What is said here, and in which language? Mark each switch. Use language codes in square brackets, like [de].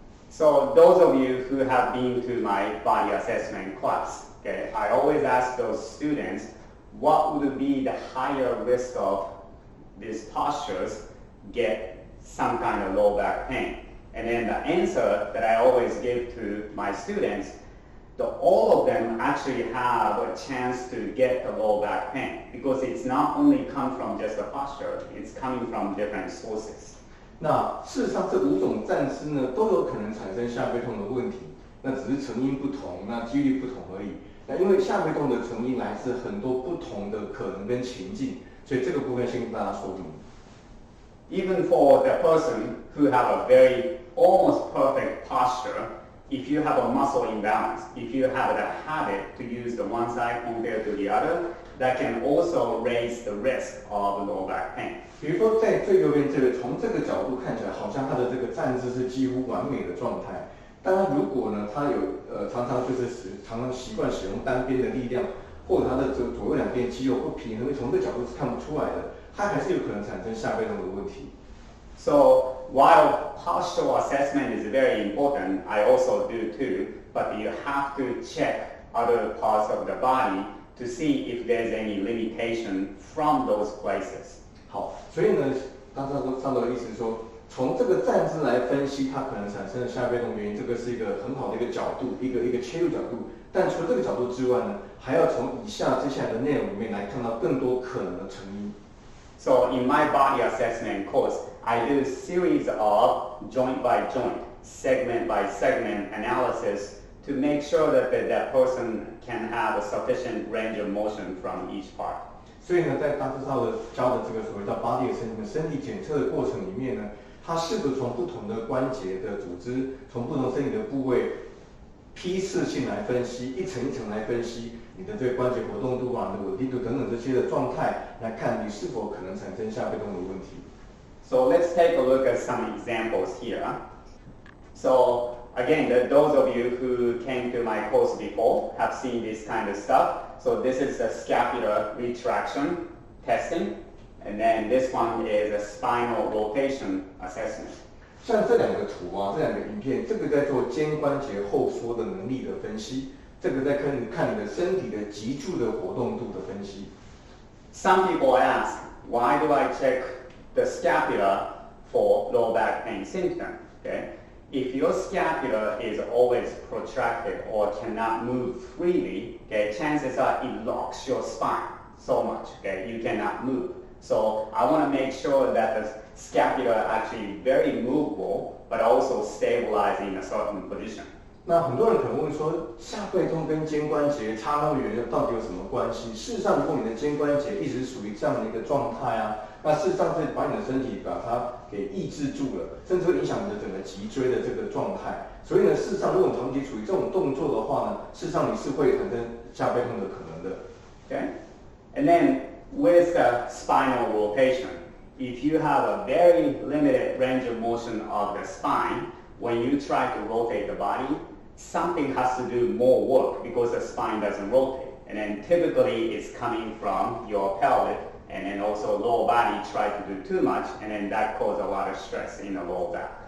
[en] So those of you who have been to my body assessment class, okay, I always ask those students, what would be the higher risk of these postures get some kind of low back pain? And then the answer that I always give to my students, all of them actually have a chance to get the low back pain because it's not only come from just the posture, it's coming from different sources. [zh] 那事实上，这5种站姿呢，都有可能产生下背痛的问题，那只是成因不同，那几率不同而已。那因为下背痛的成因来自很多不同的可能跟情境，所以这个部分先跟大家说明。 [en] Even for the person who have a very almost perfect posture, if you have a muscle imbalance, if you have the habit to use the one side compared to the other, that can also raise the risk of low back pain. [zh] 比如说，在最右边这个，从这个角度看起来，好像他的这个站姿是几乎完美的状态。当然，如果呢，他有常常习惯使用单边的力量，或者他的左右两边肌肉不平衡，从这个角度是看不出来的，他还是有可能产生下背痛的问题。 [en] So while postural assessment is very important, I also do too, but you have to check other parts of the body to see if there's any limitation from those places. [zh] 好，所以呢，上头的意思是说，从这个站姿来分析它可能产生的下背痛原因，这个是一个很好的一个角度，一个切入角度。但除了这个角度之外呢，还要从接下来的内容里面来看到更多可能的成因。 [en] So in my body assessment course, I do a series of joint by joint, segment by segment analysis to make sure that that person can have a sufficient range of motion from each part. [zh] 所以呢，在大致上的教的这个所谓叫 body assessment 身体检测的过程里面呢，它试图从不同的关节的组织，从不同身体的部位批次性来分析，一层一层来分析你的这个关节活动度啊、你的稳定度等等这些的状态，来看你是否可能产生下背痛的问题。 [en] So let's take a look at some examples here. So again, those of you who came to my course before have seen this kind of stuff. So this is a scapular retraction testing, and then this one is a spinal rotation assessment. [zh] 像这两个图啊，这两个影片，这个在做肩关节后缩的能力的分析，这个在看你的身体的脊柱的活动度的分析。 [en] Some people ask, why do I check the scapula for low back pain symptom? Okay? If your scapula is always protracted or cannot move freely, okay, chances are it locks your spine so much, okay, you cannot move. So I want to make sure that the scapula actually very movable, but also stabilized in a certain position. [zh] 那很多人可能问说，下背痛跟肩关节差那么远，到底有什么关系？事实上，如果你的肩关节一直属于这样的一个状态啊，那事实上是把你的身体把它给抑制住了，甚至会影响你的整个脊椎的这个状态。所以呢，事实上，如果你长期处于这种动作的话呢，事实上你是会产生下背痛的可能的。 [en] Okay, and then with the spinal rotation, if you have a very limited range of motion of the spine, when you try to rotate the body, something has to do more work because the spine doesn't rotate. And then typically it's coming from your pelvic, and then also lower body try to do too much, and then that causes a lot of stress in the lower back.